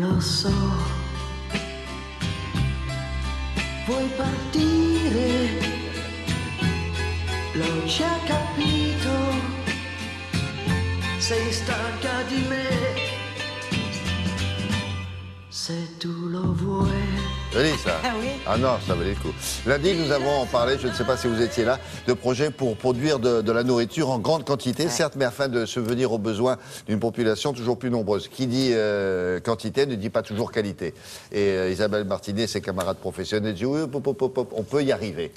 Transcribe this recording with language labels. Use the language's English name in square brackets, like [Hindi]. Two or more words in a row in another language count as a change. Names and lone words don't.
[Italian] so, vuoi partire, l'ho già capito, sei stanca di me, se tu lo vuoi. [French] Joli ça. Ah oui. Ah non, ça valait le coup. Lundi, nous avons parlé, je ne sais pas si vous étiez là, de projets pour produire de la nourriture en grande quantité, certes, mais afin de subvenir aux besoins d'une population toujours plus nombreuse. Qui dit quantité ne dit pas toujours qualité. Et Isabelle Martinet et ses camarades professionnels disent oui, on peut y arriver.